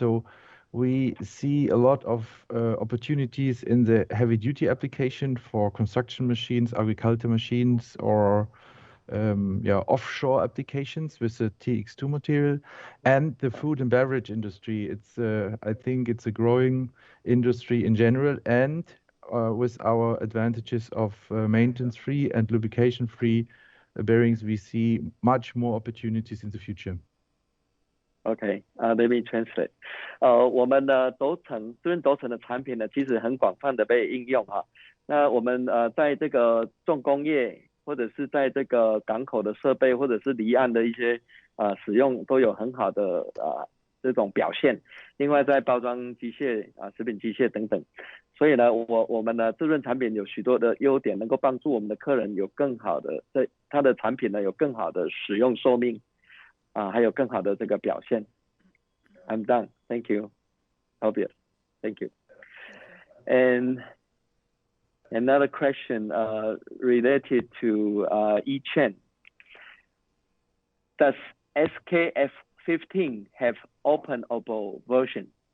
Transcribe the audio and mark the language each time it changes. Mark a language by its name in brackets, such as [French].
[English] So we see a lot of opportunities in the heavy-duty application for construction machines, agriculture machines, or offshore applications with the TX2 material, and the food and beverage industry. I think it's a growing industry in general, and with our advantages of maintenance-free and lubrication-free bearings, we see much more opportunities in the future. Okay, let me translate. [Chinese] 我们的这边轴承的产品呢，其实很广泛的被应用哈。那我们在这个重工业，或者是在这个港口的设备，或者是离岸的一些使用，都有很好的这种表现。另外在包装机械食品机械等等，所以呢，我们的这润产品有许多的优点，能够帮助我们的客人有更好的他的产品呢有更好的使用寿命还有更好的这个表现。 [English] I'm done. Thank you, Tobias. Thank you. And another question related to echain. Does SKF15 have openable version?